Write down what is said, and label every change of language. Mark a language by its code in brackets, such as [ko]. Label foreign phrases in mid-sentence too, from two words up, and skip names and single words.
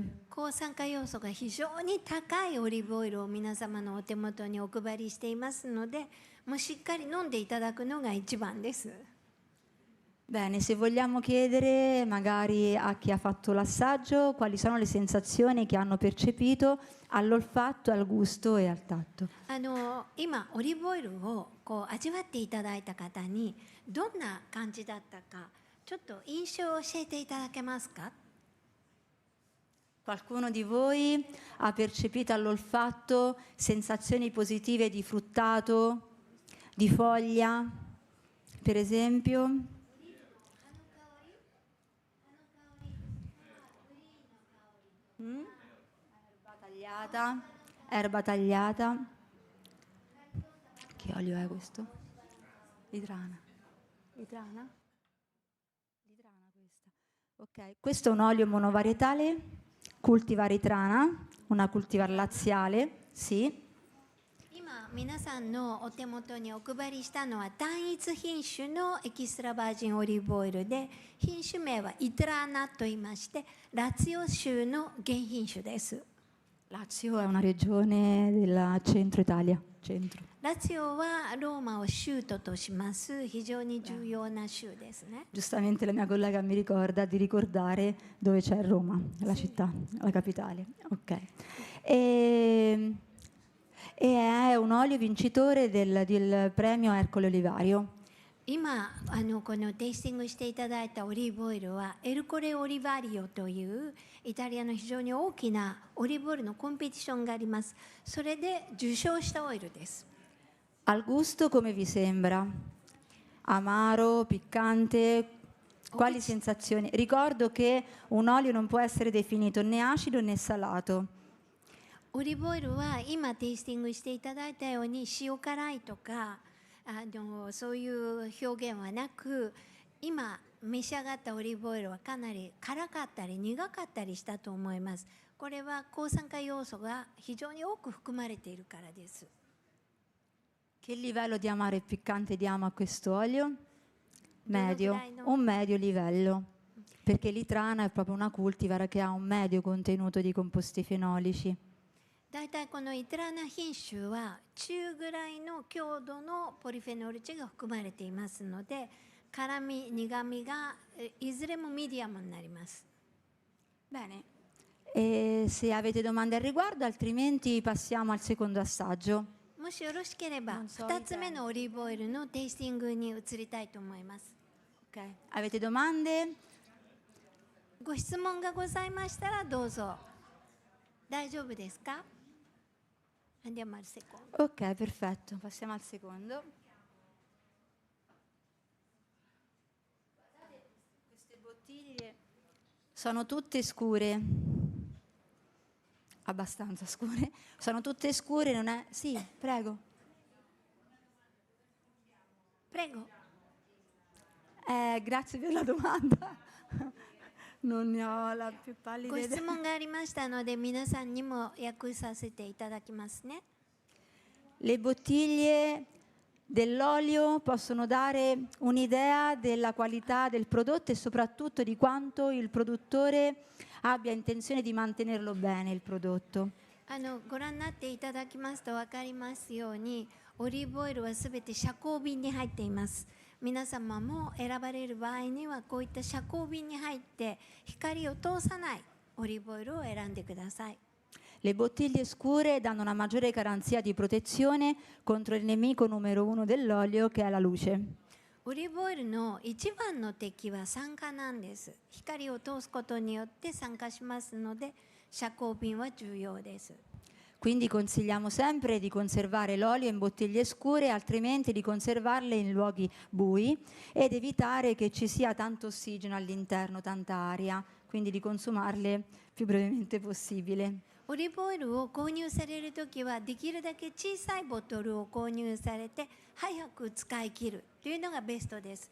[ja] 抗酸化要素が非常に高いオリーブオイルを皆様のお手元にお配りしていますので、もうしっかり飲んでいただくのが一番です。 [it] Bene, se vogliamo chiedere magari a chi ha fatto l'assaggio quali sono le sensazioni che hanno percepito all'olfatto, al gusto e al tatto. [ja] 今オリーブオイルを味わっていただいた方にどんな感じだったかちょっと印象を教えていただけますか？ [it] Qualcuno di voi ha percepito all'olfatto sensazioni positive di fruttato, di foglia, per esempio? Erba tagliata. Che olio è questo? Lidrana. Lidrana questa. Ok, questo è un olio monovarietale, cultivar Lidrana, una cultivar laziale, sì. [ja] 今皆さんのお手元にお配りしたのは単一品種のエキストラバージンオリーブオイルで、品種名はイトラーナと言いまして、ラツィオ州の原品種です。 [it] Lazio è una regione del centro Italia. Centro. [ja] ラツィオはローマを州都とします非常に重要な州ですね。 [it] Giustamente la mia collega mi ricorda di ricordare dove c'è Roma, la città, la capitale. Ok. E è un olio vincitore del premio Ercole Olivario. [ja] 今このテイスティングしていただいたオリーブオイルはエルコレオリバリオというイタリアの非常に大きなオリーブオイルのコンペティションがあります。それで受賞したオイルです。 [it] Al gusto come vi sembra? Amaro, piccante, Quali sensazioni? Ricordo che un olio non può essere definito né acido né salato. [ja] オリーブオイルは今テイスティングしていただいたように塩辛いとかそういう表現はなく、今召し上がったオリーブオイルはかなり辛かったり苦かったりしたと思います。これは抗酸化要素が非常に多く含まれているからです。 [it] Che livello di amaro e piccante diamo a questo olio? Medio, Dov'è, no? un medio livello, perché l'itrana è proprio una cultivar che ha un medio contenuto di composti fenolici. [ja] だいたいこのイトラナ品種は中ぐらいの強度のポリフェノール値が含まれていますので、辛み苦みがいずれもミディアムになります。 [it] Bene, e se avete domande al riguardo, altrimenti passiamo al secondo assaggio. [ja] もしよろしければ2つ目のオリーブオイルのテイスティングに移りたいと思います。 [it] Okay. Avete domande? [ja] ご質問がございましたらどうぞ。大丈夫ですか? [it] Andiamo al secondo. Ok, perfetto. Passiamo al secondo. Queste bottiglie sono tutte scure. Abbastanza scure. Sono tutte scure, non è... Sì, prego. Prego. Grazie per la domanda. Non ne ho la più pallida [ja] ご質 [it] idea. [ja] 問がありましたので皆さんにも訳させていただきますね。 [it] Le bottiglie dell'olio possono dare un'idea della qualità del prodotto e soprattutto di quanto il produttore abbia intenzione di mantenerlo bene, il prodotto. [ja] ご覧になっていただきますと分かりますように、オリーブオイルはすべて遮光瓶に入っています。皆様も選ばれる場合にはこういった遮光瓶に入って光を通さないオリーブオイルを選んでください。 [it] Le bottiglie scure danno una maggiore garanzia di protezione contro il nemico numero uno dell'olio, che è la luce. [ja] オリーブオイルの一番の敵は酸化なんです。光を通すことによって酸化しますので遮光瓶は重要です。 [it] Quindi consigliamo sempre di conservare l'olio in bottiglie scure, altrimenti di conservarle in luoghi bui ed evitare che ci sia tanto ossigeno all'interno, tanta aria, quindi di consumarle più brevemente possibile. [ja] オリーブオイルを購入されるときはできるだけ小さいボトルを購入されて早く使い切るというのがベストです。